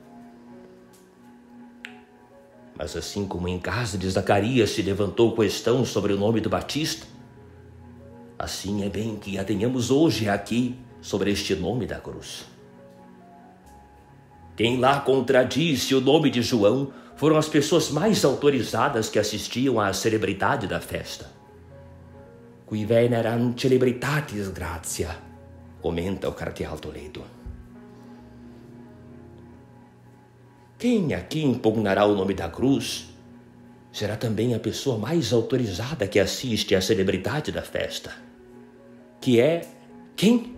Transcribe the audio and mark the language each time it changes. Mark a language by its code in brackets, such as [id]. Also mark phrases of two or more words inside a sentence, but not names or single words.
[pt] Mas assim como em casa de Zacarias se levantou questão sobre o nome do Batista, assim é bem que a tenhamos hoje aqui sobre este nome da cruz. Quem lá contradisse o nome de João foram as pessoas mais autorizadas que assistiam à celebridade da festa. [la] Qui veneram celebritatis gratia, [pt] comenta o cardeal Toledo. Quem aqui impugnará o nome da cruz será também a pessoa mais autorizada que assiste à celebridade da festa, que é quem?